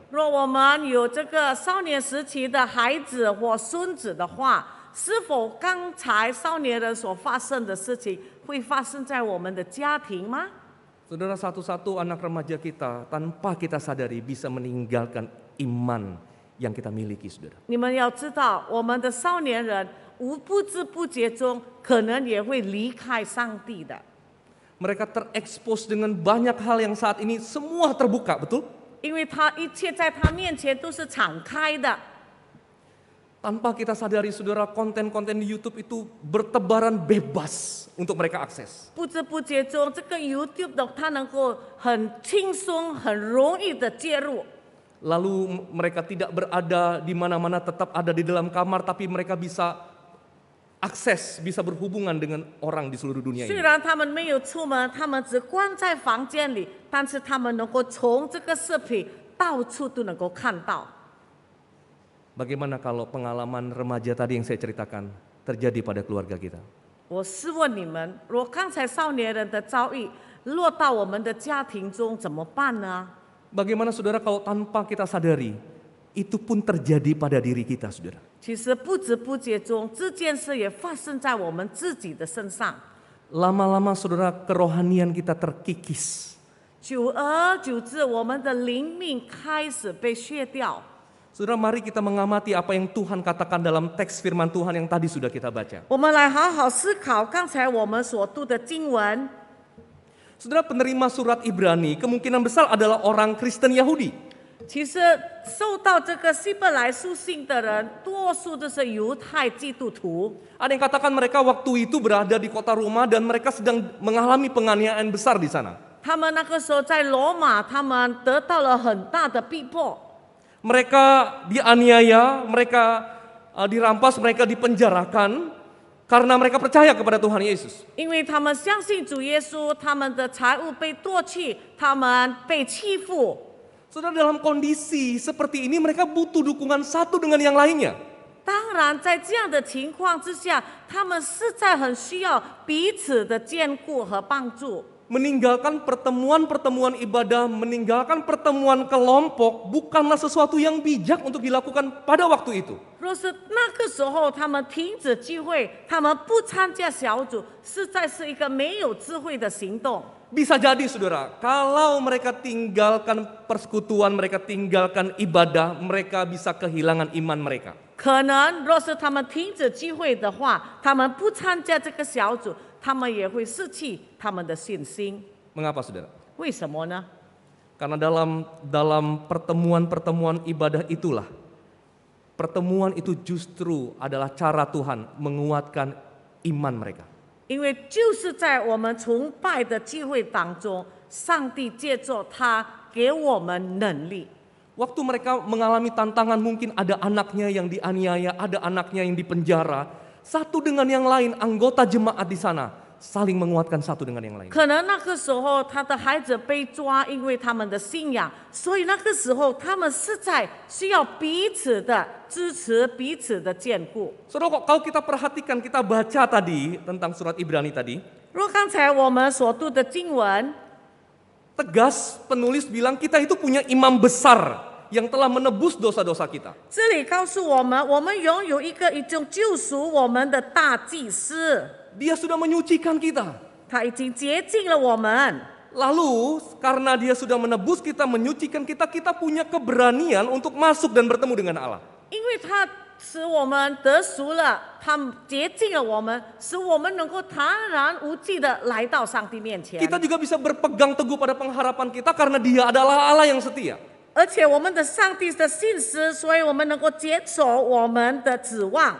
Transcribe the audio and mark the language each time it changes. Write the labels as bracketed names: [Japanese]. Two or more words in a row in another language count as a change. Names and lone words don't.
[Chinese] 若我们有这个少年时期的孩子或孙子的话，是否刚才少年人所发生的事情会发生在我们的家庭吗？ [Indonesian] Saudara, satu-satu anak remaja kita tanpa kita sadari bisa meninggalkan iman yang kita miliki, saudara. [Chinese] 你们要知道，我们的少年人不知不觉中可能也会离开上帝的。 [Indonesian] Mereka terekspos dengan banyak hal yang saat ini semua terbuka, betul? [Chinese] 因为他一切在他面前都是敞开的， [Indonesian] Tanpa kita sadari, saudara, konten-konten di YouTube itu bertebaran bebas untuk mereka akses. [Chinese] 不知不觉中，这个 YouTube 的它能够很轻松、很容易的介入。 [Indonesian] Lalu mereka tidak berada di mana-mana, tetap ada di dalam kamar, tapi mereka bisa akses, bisa berhubungan dengan orang di seluruh dunia [Chinese] 虽 [Indonesian] ini. [Chinese] 然他们没有出门，他们只关在房间里，但是他们能够从这个视频到处都能够看到。 [Indonesian] Bagaimana kalau pengalaman remaja tadi yang saya ceritakan terjadi pada keluarga kita? [Chinese] 我试问你们，如果刚才少年人的遭遇落到我们的家庭中，怎么办呢？ [Indonesian] Bagaimana saudara kalau tanpa kita sadari, itu pun terjadi pada diri kita, saudara. [Chinese] 其实不知不觉中，这件事也发生在我们自己的身上。 [Indonesian] Lama-lama saudara, kerohanian kita terkikis. [Chinese] 久而久之，我们的灵命开始被削掉。 [Indonesian] Saudara, mari kita mengamati apa yang Tuhan katakan dalam teks firman Tuhan yang tadi sudah kita baca. [Chinese] 我们来好好思考刚才我们所读的经文。 [Indonesian] Saudara, penerima surat Ibrani kemungkinan besar adalah orang Kristen Yahudi. [Chinese] 其实受到这个希伯来书信的人，多数都是犹太基督徒。 [Indonesian] Ada yang katakan mereka waktu itu berada di kota Roma dan mereka sedang mengalami penganiayaan besar di sana. [Chinese] 他们那个时候在罗马，他们得到了很大的逼迫。 [Indonesian] Mereka dianiaya, mereka dirampas, mereka dipenjarakan karena mereka percaya kepada Tuhan Yesus. [Chinese] 因为他们相信主耶稣，他们的财物被夺去，他们被欺负。 [Indonesian] Saudara, dalam kondisi seperti ini mereka butuh dukungan satu dengan yang lainnya. [Chinese] 当然，在这样的情况之下，他们实在很需要彼此的兼顾和帮助。 [Indonesian] Meninggalkan pertemuan-pertemuan ibadah, meninggalkan pertemuan kelompok bukanlah sesuatu yang bijak untuk dilakukan pada waktu itu. [Chinese] 若是那个时候他们停止聚会，他们不参加小组，实在是一个没有智慧的行动。 [Indonesian] Bisa jadi saudara, kalau mereka tinggalkan persekutuan, mereka tinggalkan ibadah, mereka bisa kehilangan iman mereka. [Chinese] 可能若是他们停止聚会的话，他们不参加这个小组，他们也会失去他们的信心。 [Indonesian] Mengapa saudara? [Chinese] 为什么呢？ [Indonesian] Karena dalam pertemuan-pertemuan ibadah itulah, pertemuan itu justru adalah cara Tuhan menguatkan iman mereka. [Chinese] 因为就是在我们崇拜的聚会当中，上帝借着他给我们能力。 [Indonesian] Waktu mereka mengalami tantangan, mungkin ada anaknya yang dianiaya, ada anaknya yang dipenjara. Satu dengan yang lain, anggota jemaat di sana saling menguatkan satu dengan yang lain. [Chinese] 可能那个时候他的孩子被抓，因为他们的信仰，所以那个时候他们实在需要彼此的支持，彼此的坚固。 [Indonesian] Saudara, kalau kita perhatikan, kita baca tadi tentang surat Ibrani tadi, [Chinese] 若刚才我们所读的经文， [Indonesian] tegas penulis bilang kita itu punya imam besar yang telah menebus dosa-dosa kita. [Chinese] 这里告诉我们，我们拥有一个已经救赎我们的大祭司， [Indonesian] Dia sudah menyucikan kita. [Chinese] 他已经洁净了我们。 [Indonesian] Lalu karena dia sudah menebus kita, menyucikan kita, kita punya keberanian untuk masuk dan bertemu dengan Allah. [Chinese] 因为他使我们得赎了，他洁净了我们，使我们能够坦然无惧的来到上帝面前。 [Indonesian] Kita juga bisa berpegang teguh pada pengharapan kita karena dia adalah Allah yang setia. [Chinese] 而且我们的上帝的信实，所以我们能够接受我们的指望。